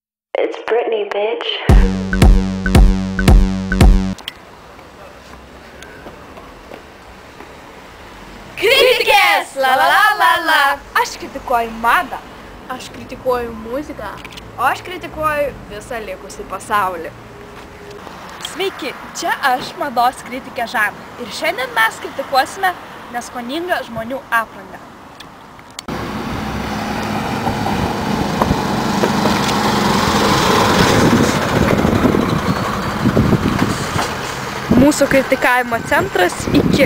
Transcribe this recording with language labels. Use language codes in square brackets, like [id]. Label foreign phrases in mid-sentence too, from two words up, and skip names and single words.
[en] It's Britney, bitch. [lt] Kritikės! La la la la la! Aš kritikuoju madą. Aš kritikuoju muziką. O aš kritikuoju visą likusį pasaulį. Sveiki, čia aš, mados kritikė Žana. Ir šiandien mes kritikuosime neskoningą žmonių aprangą. Mūsų kritikavimo centras iki.